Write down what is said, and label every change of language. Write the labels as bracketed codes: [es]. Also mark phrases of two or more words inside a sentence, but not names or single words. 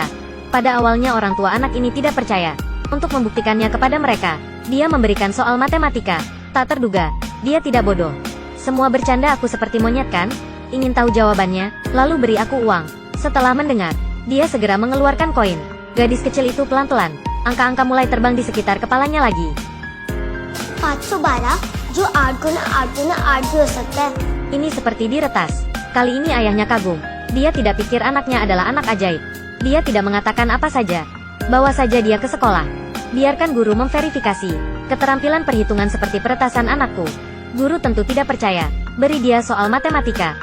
[id] Pada awalnya orang tua anak ini tidak percaya. Untuk membuktikannya kepada mereka, dia memberikan soal matematika. Tak terduga, dia tidak bodoh. Semua bercanda aku seperti monyet kan? Ingin tahu jawabannya, lalu beri aku uang. Setelah mendengar, dia segera mengeluarkan koin. Gadis kecil itu pelan-pelan. Angka-angka mulai terbang di sekitar kepalanya lagi. [hi] 512 जो 8 गुना 8 गुना 8 भी हो सकता है. [id] Ini seperti diretas. Kali ini ayahnya kagum. Dia tidak pikir anaknya adalah anak ajaib. Dia tidak mengatakan apa saja. Bawa saja dia ke sekolah. Biarkan guru memverifikasi keterampilan perhitungan seperti peretasan anakku. Guru tentu tidak percaya. Beri dia soal matematika.